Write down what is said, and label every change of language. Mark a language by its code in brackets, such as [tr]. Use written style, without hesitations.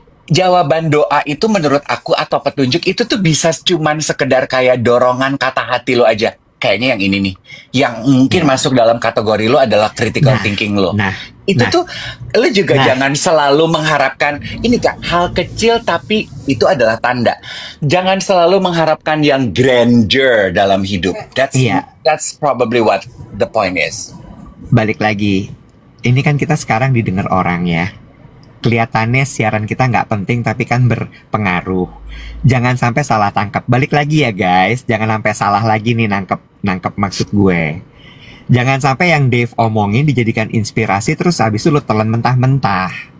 [id] Jawaban doa itu menurut aku atau petunjuk itu tuh bisa cuman sekedar kayak dorongan kata hati lo aja. kayaknya yang ini nih, yang mungkin masuk dalam kategori lo adalah critical thinking lo. Itu tuh lo juga jangan selalu mengharapkan ini Kak, hal kecil tapi itu adalah tanda. Jangan selalu mengharapkan yang grandeur dalam hidup. [en] That's probably what the point is. [id] Balik lagi, ini kan kita sekarang didengar orang ya. Kelihatannya siaran kita nggak penting tapi kan berpengaruh. Jangan sampai salah tangkap. Balik lagi ya guys, jangan sampai salah lagi nih nangkep maksud gue. Jangan sampai yang Dave omongin dijadikan inspirasi terus habis itu lo telan mentah-mentah.